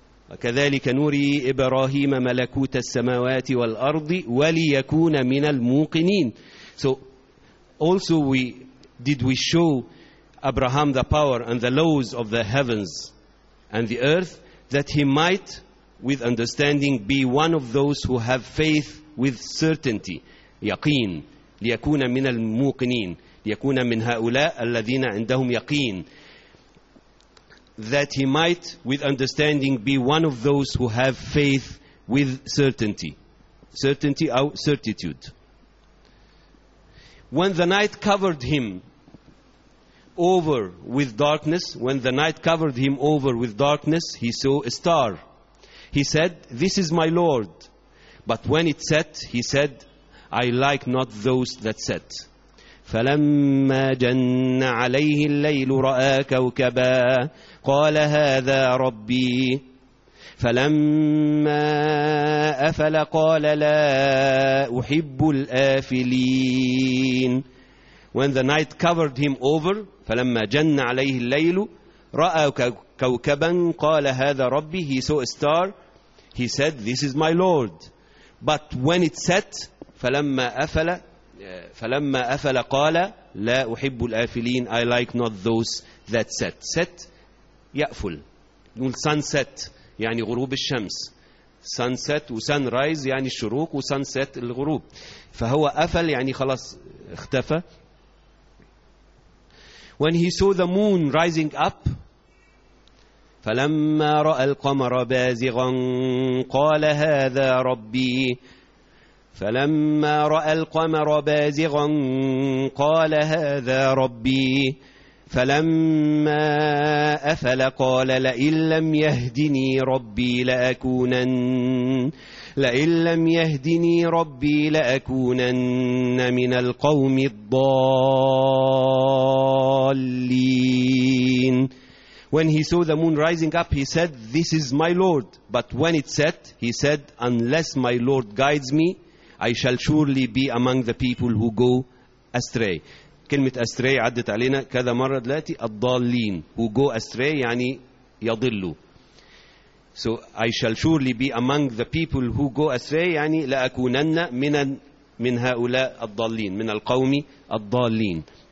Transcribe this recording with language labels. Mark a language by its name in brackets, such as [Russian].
[Arabic] وكذلك نري إبراهيم ملكوت السماوات والأرض وليكون من الموقنين. [English] So also did we show Abraham the power and the laws of the heavens and the earth that he might with understanding be one of those who have faith with certainty، [Arabic] يقين، ليكون من الموقنين، ليكون من هؤلاء الذين عندهم يقين. [English] That he might with understanding be one of those who have faith with certainty. Certainty or certitude. When the night covered him over with darkness, he saw a star. He said, "This is my Lord." But when it set, he said, "I like not those that set." [Arabic] فلما جن عليه الليل رأى كوكبا قال هذا ربي فلما أفل قال لا أحب الآفلين. [English] When the night covered him over، [Arabic] فلما جن عليه الليل رأى كوكبا قال هذا ربي، [English] he saw a star، he said this is my Lord. But when it set، [Arabic] فلما أفل قال لا أحب الآفلين، [English] I like not those that set. [Arabic] Set يأفل، نقول sunset يعني غروب الشمس، sunset و sunrise يعني الشروق و sunset الغروب، فهو أفل يعني خلاص اختفى. [English] When he saw the moon rising up، [Arabic] فلما رأى القمر بازغا قال هذا ربي فلما رأى القمر بازغا قال هذا ربي فلما أفل قال لئن لم يهدني ربي لأكونن من القوم الضالين. [English] When he saw the moon rising up, he said, "This is my Lord." But when it set, he said, "Unless my Lord guides me, I shall surely be among the people who go astray." [Arabic] كلمة astray عدت علينا كذا مرة دلوقتي. الضالين, [English] who go astray, [Arabic] يعني يضلوا. [English] So I shall surely be among the people who go astray, [Arabic] يعني لأكونن من هؤلاء الضالين, من القوم الضالين.